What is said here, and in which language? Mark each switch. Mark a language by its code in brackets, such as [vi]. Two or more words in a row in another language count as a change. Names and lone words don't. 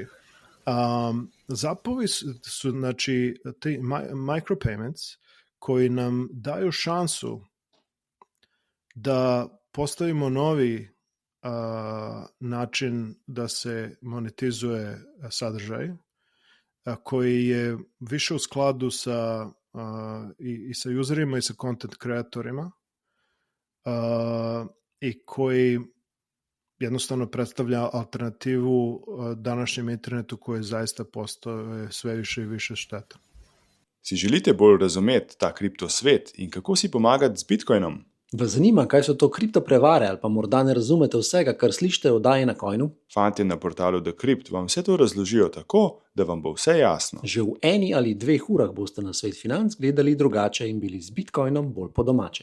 [sr] Zapovi su znači ti micropayments koji nam daju šansu da postavimo novi način da se monetizuje sadržaj koji je više u skladu sa i sa userima i sa content kreatorima i koji jednostavno predstavlja alternativu današnjem internetu koji zaista postaje sve više i više šteta. [sl] Si želite bolj razumeti ta kriptosvet in kako si pomagati z Bitcoinom? Vas zanima, kaj so to kriptoprevare ali pa morda ne razumete vsega, kar slišite o oddaji Na Coinu? Fantje na portalu Decrypt vam vse to razložijo tako, da vam bo vse jasno. Že v 1 ali 2 urah boste na svet financ gledali drugače in bili z Bitcoinom bolj po domače.